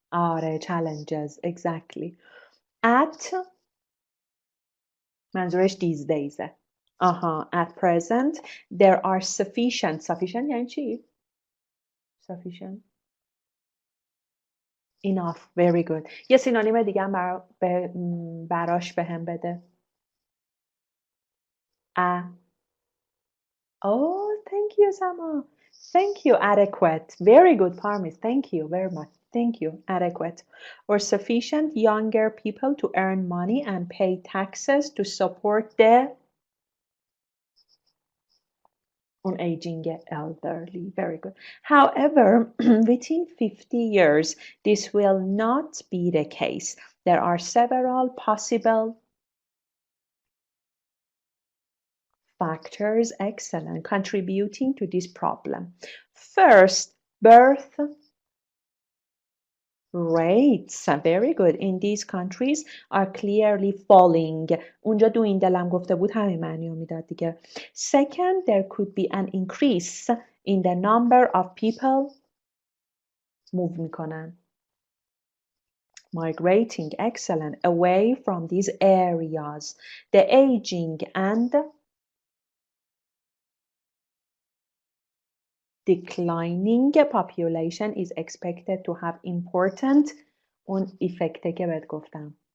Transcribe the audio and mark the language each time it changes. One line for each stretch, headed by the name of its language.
English: آره challenges exactly. At منظورش these days. At present there are sufficient
Persian: یعنی چی؟
English: Sufficient enough, very good.
Persian: یه سینونیم دیگه هم براش بهم بده.
English: Oh, thank you, Sama. Thank you, adequate. Very good, Parmis. Thank you very much. Thank you, adequate. Or sufficient younger people to earn money and pay taxes to support the aging elderly. Very good. However, within 50 years, this will not be the case. There are several possible factors, excellent, contributing to this problem. First, birth rates, very good, in these countries are clearly falling.
Persian: اونجا دویندلم گفته بود همین معنی رو میداد دیگه.
English: Second, there could be an increase in the number of people move
Persian: میکنن.
English: Migrating, excellent, away from these areas. The aging and declining population is expected to have important
Persian: اون effect که بهت گفتم.